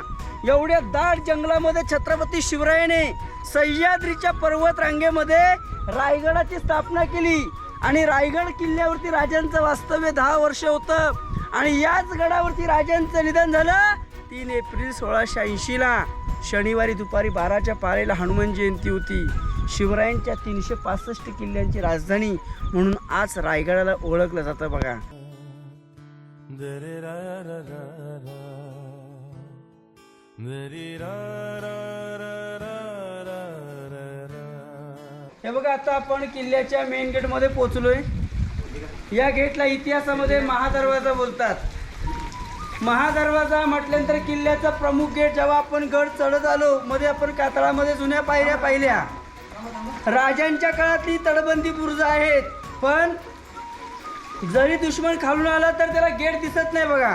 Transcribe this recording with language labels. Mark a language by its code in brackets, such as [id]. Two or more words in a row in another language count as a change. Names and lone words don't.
[mr] एवढ्या दाट जंगलामध्ये छत्रपती शिवरायाने सह्याद्रीच्या पर्वत रांगेमध्ये रायगडाची स्थापना केली आणि रायगड किल्ल्यावरती राजांचं वास्तव्य 10 वर्ष होतं. आणि याच गडावरती राजांचं निधन झालं 3 एप्रिल 1680ला. शनिवारी दुपारी 12च्या पारेला हनुमान जयंती होती. शिवरायांच्या 365 किल्ल्यांची राजधानी म्हणून आज रायगडाला ओळखलं जातं बघा. Dere ra ra ra ra, dere ra ra ra ra ra ra ra. हे बघा आता आपण किल्ल्याच्या [en] main gate [mr] मध्ये पोहोचलोय. या गेटला इतिहासामध्ये महादरवाजा बोलतात. महादरवाजा म्हटल्यानंतर किल्ल्याचा प्रमुख गेट. जेव्हा आपण गड चढत आलो मध्ये आपण कातळामध्ये जुन्या पायऱ्या पाहिल्या. राजांच्या काळातली तटबंदी बुरुज आहेत, पण जरी दुश्मन खालून आला तर त्याला गेट दिसत नाही बघा.